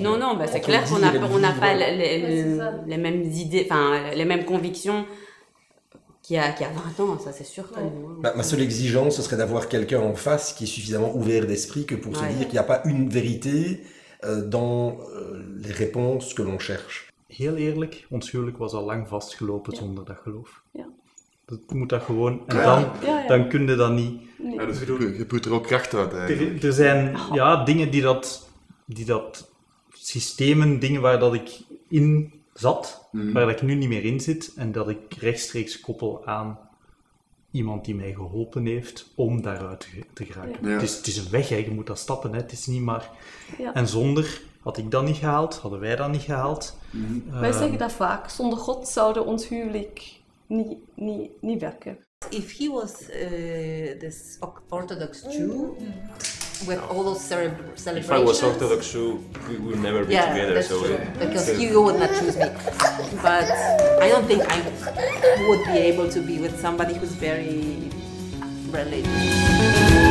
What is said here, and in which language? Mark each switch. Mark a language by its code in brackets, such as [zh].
[fr] non, bah, c'est clair qu'on n'a pas les mêmes idées, enfin les mêmes convictions qu'il y a 20 ans, ça c'est sûr. Ma seule exigence, ce serait d'avoir quelqu'un en face qui est suffisamment ouvert d'esprit que pour se dire qu'il n'y a pas une vérité dans les réponses que l'on cherche. [nl] heel eerlijk, ons huwelijk was al lang vastgelopen zonder dat geloof. Ja. Dat moet dat gewoon, en dan kun je dat niet. Nee. Ja, dus je put er ook kracht uit eigenlijk. Er zijn dingen die dat systemen, dingen waar dat ik in zat, waar dat ik nu niet meer in zit, en dat ik rechtstreeks koppel aan iemand die mij geholpen heeft om daaruit te geraken. Het is een weg, hè. Je moet dat stappen, hè. Het is niet maar... Ja. En zonder, had ik dat niet gehaald, hadden wij dat niet gehaald. Wij zeggen dat vaak, zonder God zouden ons huwelijk niet werken. [en] If he was this Orthodox Jew with all those celebrations. If I was Orthodox Jew, we would never be together. That's So true. Because he would not choose me. But I don't think I would be able to be with somebody who's very religious.